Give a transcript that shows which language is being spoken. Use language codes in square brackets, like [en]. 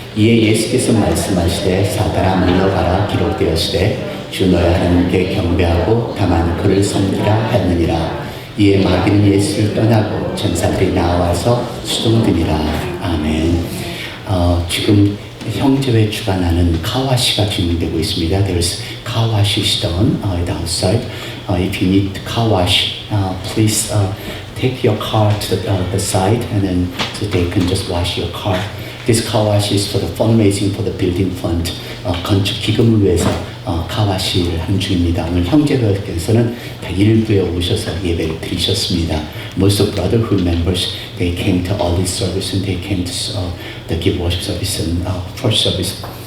[ko] 이에 예수께서 말씀하시되 사단아 물러가라 기록되었으되 주 너의 하나님께 경배하고 다만 그를 섬기라 했느니라. 이에 마귀는 예수를 떠나고 천사들이 나와서 수종드니라. 아멘. 지금 형제회 주관하는 카와시가 진행되고 있습니다. [en] There's kawashi stone outside. If you need car wash, please take your car to the side and then so they can just wash your car. This car wash is for the fundraising for the building fund. [ko] 건축 기금을 위해서 카와시를 하는 중입니다. 오늘 형제회께서는 다 일부에 오셔서 예배를 드리셨습니다. [en] Most of brotherhood members, they came to all this service and they came to the give worship service and first service.